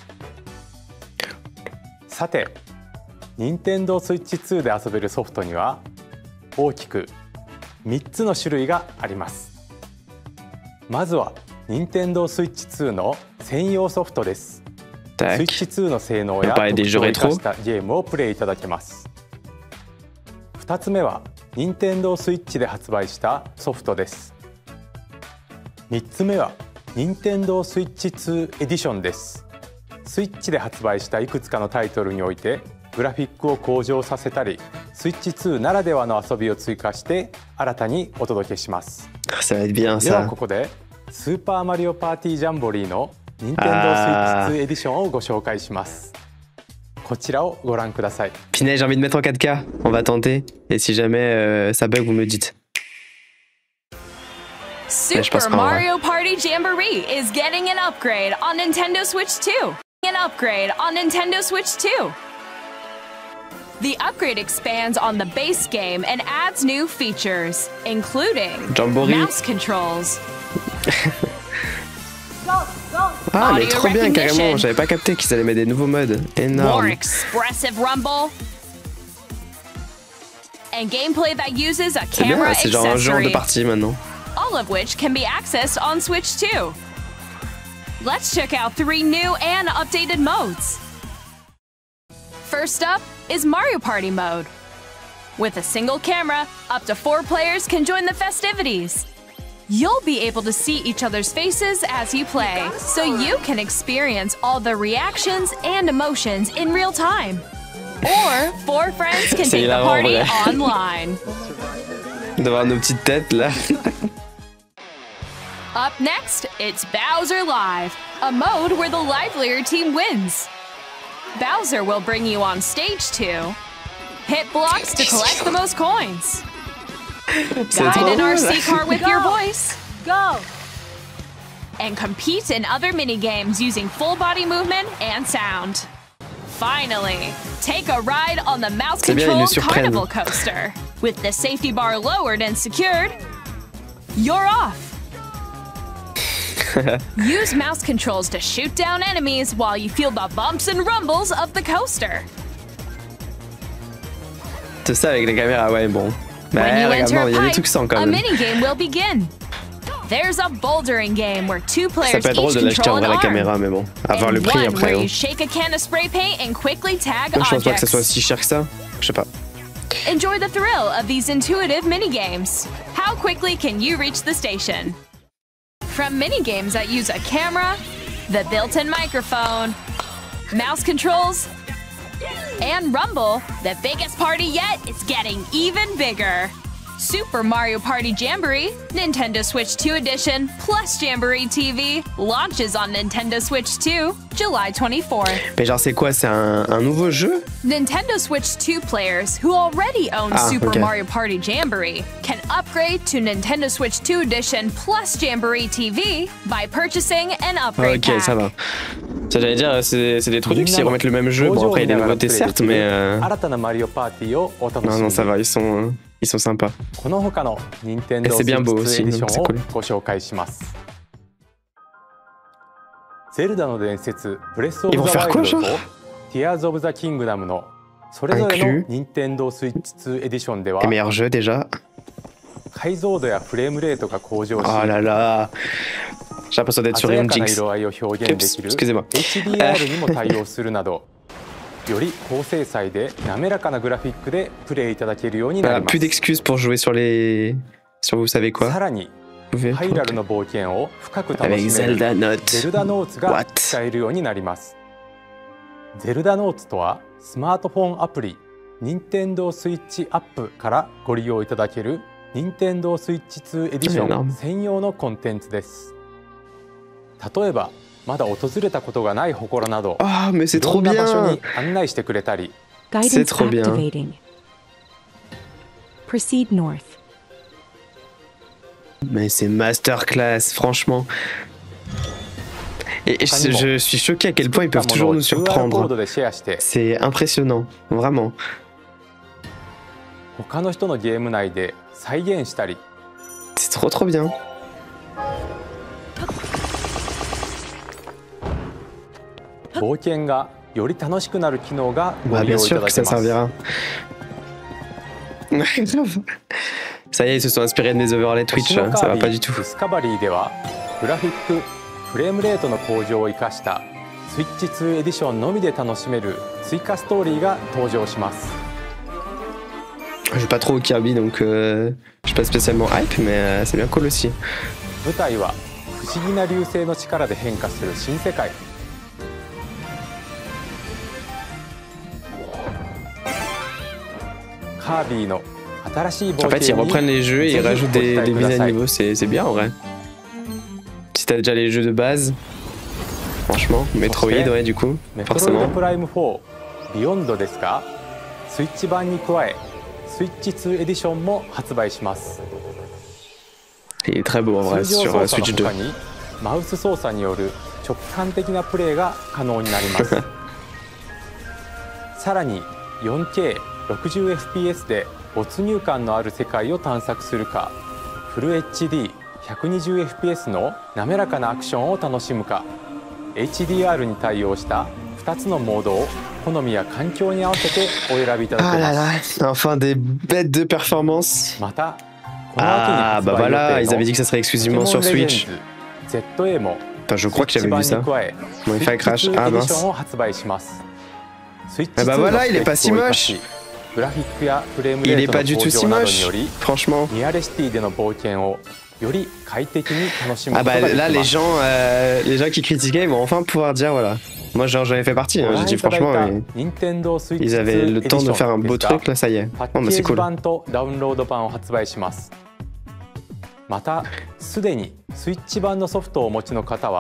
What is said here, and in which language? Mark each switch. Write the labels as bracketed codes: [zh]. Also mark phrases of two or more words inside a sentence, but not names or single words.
[ja] さて Nintendo Switch 2で遊べるソフトには大きく3つの種類があります。まずは Nintendo Switch 2の専用ソフトです。 [fr] Tac. [ja] Switch 2の性能や [fr] On parlait des [ja] 特 [fr] jeux [ja] 徴を生 [fr] rétro. [ja] かしたゲームをプレイいただけます。2つ目は Nintendo Switch で発売したソフトです。3つ目は Nintendo Switch 2エディションです。スイッチで発売したいくつかのタイトルにおいてグラフィックを向上させたりスイッチ2ならではの遊びを追加して新たにお届けします。 [fr] Ça va être bien [ja] では [fr] ça. [ja] ここでスーパーマリオパーティージャンボリーの Nintendo Switch 2エディションをご紹介します。こちらをご覧ください。 [fr] Pinay, j'ai envie de mettre en 4K. On va tenter. Et si jamais ça bug, vous me dites. [en] Super Mario Party Jamboree is getting an upgrade on Nintendo Switch 2. An upgrade on Nintendo Switch 2. The upgrade expands on the base game and adds new features, including Jamboree. mouse controls, [fr] Ah, mais [en] Audio [fr] trop bien, [en] recognition. [fr] carrément. J'avais pas capté qu'ils allaient mettre des nouveaux modes. [en] more [fr] Énorme. [en] expressive rumble, and gameplay that uses a [fr] C'est bien, [en] camera [fr] c'est genre un genre de [en] accessory, [fr] partie maintenant. [en] all of which can be accessed on Switch 2. Let's check out 3 new and updated modes. First up is Mario Party mode. With a single camera, up to 4 players can join the festivities. You'll be able to see each other's faces as you play, so you can experience all the reactions and emotions in real time. Or 4 friends can [fr] C'est [en] take the [fr] hilarant, [en] party [fr] ouais. [en] online. [fr] D'avoir nos petites têtes là. [en] Up next, it's Bowser Live, a mode where the livelier team wins. Bowser will bring you on stage to hit blocks to collect the most coins, guide an RC car with your voice, Go! and compete in other minigames using full body movement and sound. Finally, take a ride on the [fr] C'est bien, ils nous [en] mouse-controlled [fr] surprennent. [en] carnival coaster. With the safety bar lowered and secured, you're off. Use mouse controls to shoot down enemies while you feel the bumps and rumbles of the coaster. [fr] Tout ça avec les caméras, ouais, bon. Bah, [en] When you [fr] regarde, [en] enter [fr] non, [en] a [fr] il y a des [en] pipe, [fr] trucs sans quand [en] a [fr] même. [en] minigame will begin. There's a bouldering game where 2 [fr] Ça [en] players [fr] peut être drôle [en] each [fr] de l'acheter en [en] control [fr] vrai [en] an [fr] la [en] arm. [fr] caméra, mais bon. À voir [en] And [fr] le prix [en] one [fr] après. [en] where [fr] Hein. [en] you shake a can of spray paint and quickly tag [fr] Moi, je pense pas que ça soit [en] objects. [fr] si cher que ça. Je sais pas. [en] Enjoy the thrill of these intuitive minigames. How quickly can you reach the station? From minigames that use a camera, the built-in microphone, mouse controls, and Rumble, the biggest party yet is getting even bigger. Super Mario Party Jamboree, Nintendo Switch 2 Edition, plus Jamboree TV launches on Nintendo Switch 2, July 24th. [fr] Mais genre c'est quoi? C'est un nouveau jeu? [en] Nintendo Switch 2 players who already own Super [fr] okay. [en] Mario Party Jamboree can upgrade to Nintendo Switch 2 Edition plus Jamboree TV by purchasing an upgrade [fr] Ok, ça va. Ça j'allais dire, c'est des trucs s'ils remettent le même jeu. Bon après il y a des nouveautés certes, mais non ça va, ils sont sympas. Et c'est bien beau aussi, donc c'est cool. [ja] ゼルダの伝説ブレスオ [fr] Ils [ja] ブ [fr] vont [ja] ザ [fr] faire [ja] ワイ [fr] quoi [ja] ルド [fr] genre [ja] とティアーズオブザキングダムのそれぞれの任天堂スイッチ2エディションでは [fr] Les meilleurs jeux déjà. [ja] 解像度やフレームレートが向上し [fr] Oh là là. J'ai l'impression d'être sur [ja] 鮮や [fr] une [ja] かな [fr] Jinx. [ja] 色合いを表現できる [fr] Excusez-moi. [ja] HDR にも対応するなどより高精細で滑らかなグラフィックでプレイいただけるようにな [fr] Voilà, [ja] りま [fr] plus [ja] す [fr] d'excuses pour jouer sur les... Sur vous savez quoi. [ja] さらに [fr] Vous pouvez- [ja] ハイラルの冒険を深く楽 [fr] Avec [ja] しめる [fr] Zelda [ja] ゼ [fr] Note. [ja] ルダノーツが [en] What? [ja] 使えるようになりますゼルダノーツとはスマートフォンアプリ任天堂スイッチアップからご利用いただける任天堂スイッチ2エディション専用のコンテンツです例えばまだ訪れたことがない祠など [fr] Ah, mais c'est [ja] いろ [fr] trop [ja] んな場所 [fr] bien. [ja] に案内してくれたり [fr] C'est trop bien. [en] activating. Proceed north. [fr] Mais c'est masterclass, franchement. Et je suis choqué à quel point ils peuvent toujours nous [ja] QR コー [fr] surprendre. [ja] ドでシェアして [fr] C'est impressionnant, vraiment. [ja] 他の人のゲーム内で再現したり [fr] C'est trop bien. [ja] 冒険がより楽しくなる機能がご [fr] Bah [ja] 利 [fr] bien [ja] 用いた [fr] sûr [ja] だ [fr] que [ja] け [fr] ça [ja] ます [fr] servira. Ouais, grave. Ça y est, ils se sont inspirés de mes overlays Twitch, hein, ça va pas du tout. [ja] ディスカバリーではグラフィックフレームレートの向上を生かしたスイッチ2エディションのみで楽しめる追加ストーリーが登場します [fr] Je joue pas trop au Kirby donc je suis pas spécialement hype, mais c'est bien cool aussi. [ja] 舞台は不思議な流星の力で変化する新世界カービィの新しい冒 [fr] En fait, ils [ja] 険に [fr] reprennent les jeux et ils [ja] ぜひ [fr] rajoutent [ja] ご期 [fr] des [ja] 待く [fr] mises [ja] だ [fr] à [ja] さい [fr] niveau, c'est bien en vrai. Si t'as déjà les jeux de base, franchement, Metroid, ouais, du coup, [ja] メトロイド [fr] forcément. [ja] プライム4ビヨンドですがスイッチ版に加えスイッチ2エディションも発売します [fr] Il est très beau en vrai [ja] 通常 [fr] sur [ja] 操作 [fr] Switch 2. [ja] の他にマウス操作による直感的なプレイが可能になりますさらに 4K60fps で没入感のある世界を探索するかフル HD120fps の滑らかなアクションを楽しむか HDR に対応した2つのモードを好みや環境に合わせてお選びいただ [fr] Ah [ja] け [fr] là [ja] ま [fr] là, [ja] す [fr] enfin des bêtes de performance. [ja] またこの秋に [fr] Ah [ja] 発 [fr] bah [ja] 売 [fr] voilà, [ja] 予 [fr] ils [ja] 定 [fr] avaient [ja] の [fr] dit que ça serait [ja] ポケ [fr] exclusivement [ja] モン [fr] sur [ja] レジェ [fr] Switch. [ja] ンズ ZA も [fr] Enfin, je crois que j'avais vu ça. [ja] スイッチ版に加え [fr] Bon, il fallait crash. Ah [ja] エディション [fr] mince. [ja] を発売しますスイッチ [fr] Ah bah [ja] 2の [fr] voilà, [ja] ス [fr] il [ja] ペ [fr] est [ja] ッ [fr] pas [ja] ク [fr] si [ja] を生かし [fr] moche. [ja] グラフィックやフレーム [fr] Il [ja] レ [fr] est [ja] ート [fr] pas [ja] の [fr] du [ja] 向 [fr] tout si [ja] 上などに [fr] moche, [ja] より [fr] franchement. [ja] ニアレシティでの冒険をより快適に楽しむ [fr] Ah [ja] こと [fr] bah [ja] ができ [fr] là, [ja] ます [fr] les gens qui critiquaient, ils vont enfin pouvoir dire voilà. Moi, genre, j'en ai fait partie. Hein. [ja] ご [fr] J'ai [ja] 覧 [fr] dit [ja] いただい [fr] franchement, [ja] た [fr] mais [ja] 任天堂スイッチ [fr] ils avaient [ja] 2 [fr] le [ja] エディ [fr] temps [ja] シ [fr] de [ja] ョ [fr] faire un [ja] ンで [fr] beau [ja] すが [fr] truc. Là, ça y est. [ja] パッ [fr] Bon, bah [ja] ケ [fr] c'est [ja] ージ [fr] cool. [ja] 版とダウンロード版を発売しますまたすでにスイッチ版のソフトをお持ちの方は